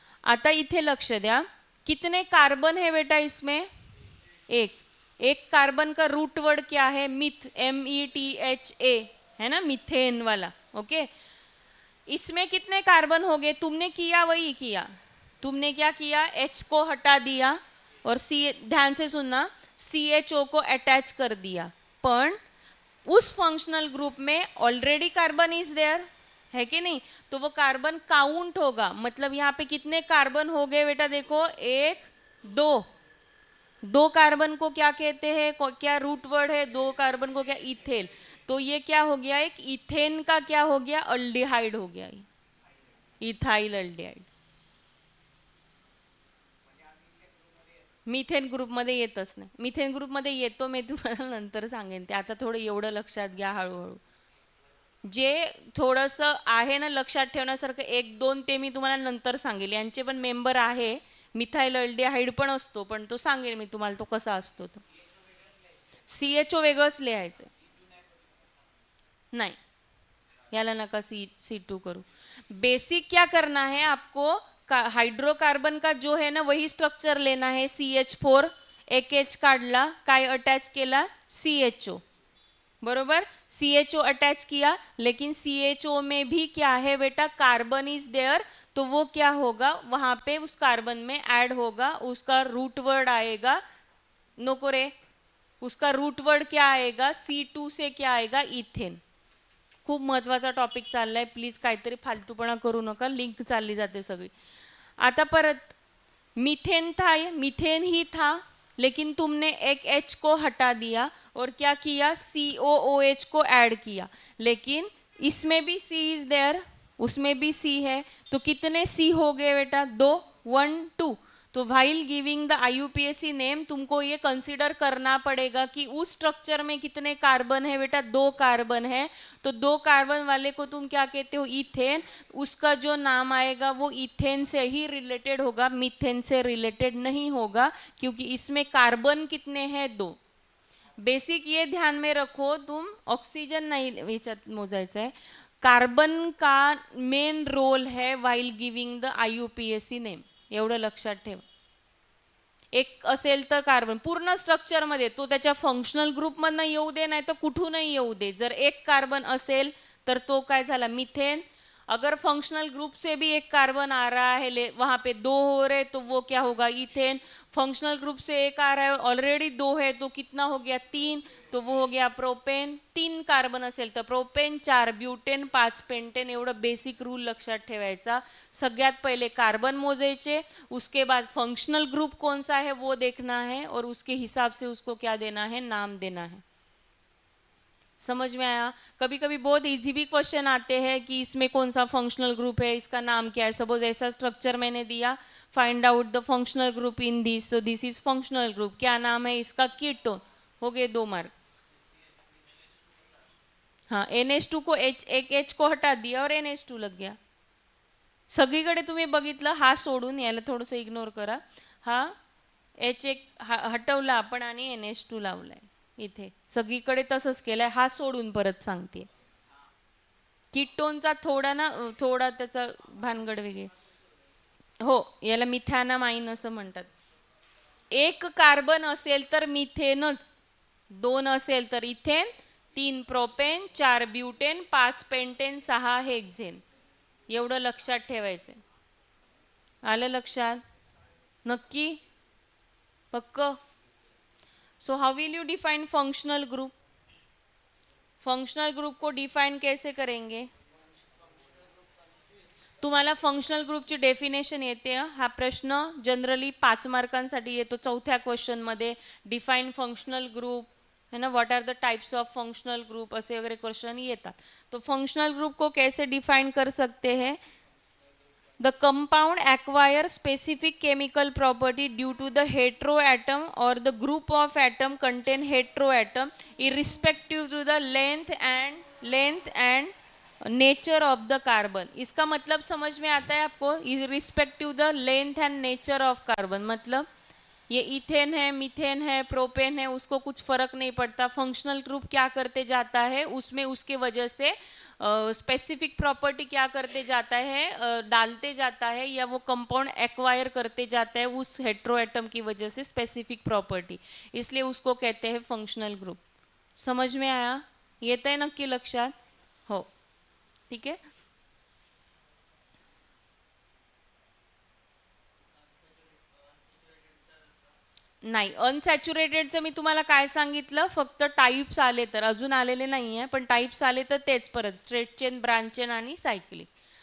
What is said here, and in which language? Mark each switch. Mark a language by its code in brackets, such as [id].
[mr] आता इथे लक्ष द्या, [hi] कितने कार्बन है बेटा इसमें? एक कार्बन का रूट वर्ड क्या है? मिथ, METHA है ना, मिथेन वाला. ओके, इसमें कितने कार्बन हो गए? तुमने किया वही किया. तुमने क्या किया? H को हटा दिया और ध्यान से सुनना, CHO को अटैच कर दिया. पण उस फंक्शनल ग्रुप में ऑलरेडी [en] carbon is there, [hi] है कि नहीं? तो वो कार्बन काउंट होगा. मतलब यहाँ पे कितने कार्बन हो गए बेटा? देखो, 1 2 कार्बन को क्या कहते हैं? क्या रूट वर्ड है? 2 कार्बन को क्या? इथेल. तो ये क्या हो गया? एक इथेन का क्या हो गया? अल्डिहाइड हो गया, इथाइल अल्डिहाइड. [mr] मिथेन ग्रुपमध्ये येतच नाही. मिथेन ग्रुपमध्ये येतो, मी तुम्हाला नंतर सांगेन ते. आता थोडं एवढं लक्षात घ्या हळूहळू. जे थोडंसं आहे ना लक्षात ठेवण्यासारखं 1 2 ते मी तुम्हाला नंतर सांगेल. यांचे पण मेंबर आहे. मिथाइल अल्डिहाइड पण असतो, पण तो सांगेल मी तुम्हाला तो कसा असतो. तो CHO वेगळंच लिहायचं नाही, याला नका C2 करू. [hi] बेसिक क्या करना है आपको? हाइड्रोकार्बन का जो है ना वही स्ट्रक्चर लेना है. [mr] CH4, एक H काढला, काय अटैच केला? CHO. [hi] बरोबर, CHO अटैच किया, लेकिन CHO में भी क्या है बेटा? [en] Carbon is there. [hi] तो वो क्या होगा? वहाँ पे उस कार्बन में ऐड होगा, उसका रूट वर्ड आएगा. [mr] नको रे, [hi] उसका रूट वर्ड क्या आएगा, C2 से क्या आएगा, इथेन. [mr] खूप महत्त्वाचा टॉपिक चाललाय, प्लीज काहीतरी फालतूपणा करू नका, लिंक चालली जाते सगळी. [hi] आता परत मीथेन था, मीथेन ही था, लेकिन तुमने एक H को हटा दिया और क्या किया, COOH को ऐड किया, लेकिन इसमें भी [en] C is there, [hi] उसमें भी C है, तो कितने C हो गए बेटा, 2, 1, 2. तो [en] while giving the IUPAC name [hi] तुमको ये कंसीडर करना पड़ेगा कि उस स्ट्रक्चर में कितने कार्बन है बेटा, 2 कार्बन है, तो 2 कार्बन वाले को तुम क्या कहते हो, इथेन. उसका जो नाम आएगा वो इथेन से ही रिलेटेड होगा, मीथेन से रिलेटेड नहीं होगा, क्योंकि इसमें कार्बन कितने हैं, 2. बेसिक ये ध्यान में रखो, तुम ऑक्सीजन नहीं [mr] याच्यात मोजायचं आहे, [hi] कार्बन का मेन रोल है [en] while giving the IUPAC name, [mr] एवढं लक्षात ठेव. एक असेल तर कार्बन पूर्ण स्ट्रक्चरमध्ये, तो त्याच्या फंक्शनल ग्रुपमधनं येऊ दे नाही तर कुठूनही येऊ दे, जर एक कार्बन असेल तर तो काय झाला, मिथेन. [hi] अगर फंक्शनल ग्रुप से भी एक कार्बन आ रहा है, वहाँ पे 2 हो रहे, तो वो क्या होगा, इथेन. फंक्शनल ग्रुप से एक आ रहा है, ऑलरेडी 2 है, तो कितना हो गया, 3, तो वो हो गया प्रोपेन. [mr] 3 कार्बन असेल तर प्रोपेन, 4 ब्यूटेन, 5 पेंटेन. एवढं बेसिक रूल लक्षात ठेवायचा. सगळ्यात पहिले कार्बन मोजायचे, [hi] उसके बाद फंक्शनल ग्रुप कौन सा है वो देखना है, और उसके हिसाब से उसको क्या देना है, नाम देना है. समझ में आया. कभी कभी बहुत इजी भी क्वेश्चन आते हैं कि इसमें कौन सा फंक्शनल ग्रुप है, इसका नाम क्या है. सपोज ऐसा स्ट्रक्चर मैंने दिया, [en] find out the functional group in this, [hi] तो [en] This is functional group. [hi] क्या नाम है इसका, कीटोन. हो गए 2 मार्क. हाँ, NH2 को एक H को हटा दिया और NH2 लग गया. [mr] सगळीकडे तुम्ही बघितलं, हा सोडून, याला थोडंसं इग्नोर करा, हा H एक हटवला आपण आणि NH2 लावलाय इथे. सगळीकडे तसंच केलंय, हा सोडून परत सांगते. कीटोनचा थोडा त्याचा भानगड वेगळे. हो, याला मिथॅनामाइन असं म्हणतात. एक कार्बन असेल तर मिथेनच, 2 असेल तर इथेन, 3 प्रोपेन, 4 ब्यूटेन, 5 पेंटेन, 6 हेक्झेन. एवढं लक्षात ठेवायचं. आलं लक्षात, नक्की, पक्क. [en] So how will you define functional group. [hi] Functional group को डिफाइन कैसे करेंगे. [mr] तुम्हाला फंक्शनल ग्रुपची डेफिनेशन येते. हा प्रश्न जनरली 5 मार्कांसाठी येतो, 4थ्या क्वेश्चनमध्ये. [en] define functional group [hi] है ना, [en] what are the types of functional group, [hi] ऐसे वगैरह [mr] क्वेश्चन येतात. [hi] तो फंक्शनल ग्रुप को कैसे डिफाइन कर सकते हैं. [en] The compound acquire specific chemical property due to the heteroatom or the group of atom contain heteroatom irrespective to the length and nature of the carbon. [hi] इसका मतलब समझ में आता है आपको, [en] Irrespective the length and nature of carbon. [hi] मतलब ये ethane है, मीथेन है, प्रोपेन है, उसको कुछ फर्क नहीं पड़ता. फंक्शनल ग्रुप क्या करते जाता है, उसमें उसके वजह से स्पेसिफिक प्रॉपर्टी क्या करते जाता है, डालते जाता है, या वो कंपाउंड एक्वायर करते जाता है उस हेट्रोएटम की वजह से स्पेसिफिक प्रॉपर्टी, इसलिए उसको कहते हैं फंक्शनल ग्रुप. समझ में आया, [mr] येत आहे नक्की लक्षात. हो, ठीक आहे. नाही, अनसॅच्युरेटेडचं मी तुम्हाला काय सांगितलं, फक्त टाईप्स आले तर, अजून आलेले नाही आहे, पण टाईप्स आले तर तेच परत स्ट्रेट चेन, ब्रांच चेन आणि सायक्लिक.